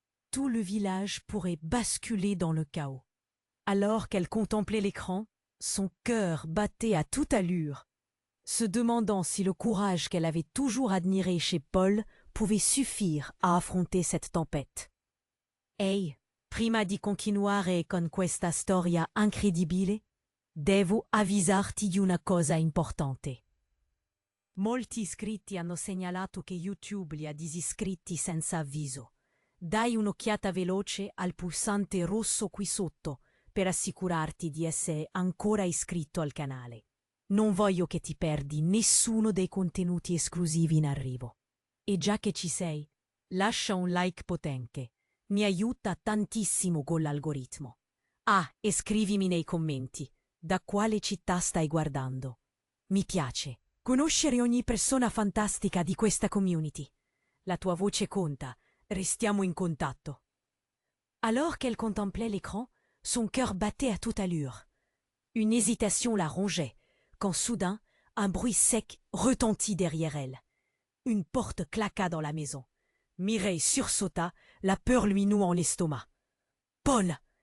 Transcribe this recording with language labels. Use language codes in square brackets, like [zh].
[fr] Tout le village pourrait basculer dans le chaos. Alors qu'elle contemplait l'écran, son cœur battait à toute allure, se demandant si le courage qu'elle avait toujours admiré chez Paul pouvait suffire à affronter cette tempête. [it] Ehi, prima di continuare con questa storia incredibile, devo avvisarti di una cosa importante. Molti iscritti hanno segnalato che YouTube li ha disiscritti senza avviso. Dai un'occhiata veloce al pulsante rosso qui sotto per assicurarti di essere ancora iscritto al canale. Non voglio che ti perdi nessuno dei contenuti esclusivi in arrivo. E già che ci sei, lascia un like potente. Mi aiuta tantissimo con l'algoritmo. Ah, e scrivimi nei commenti da quale città stai guardando. Mi piace conoscere ogni persona fantastica di questa community. La tua voce conta, restiamo in contatto. [fr] Alors qu'elle contemplait l'écran, son cœur battait à toute allure. Une hésitation la rongeait, quand soudain, un bruit sec retentit derrière elle. Une porte claqua dans la maison. Mireille sursauta, la peur lui nouant l'estomac. Paul!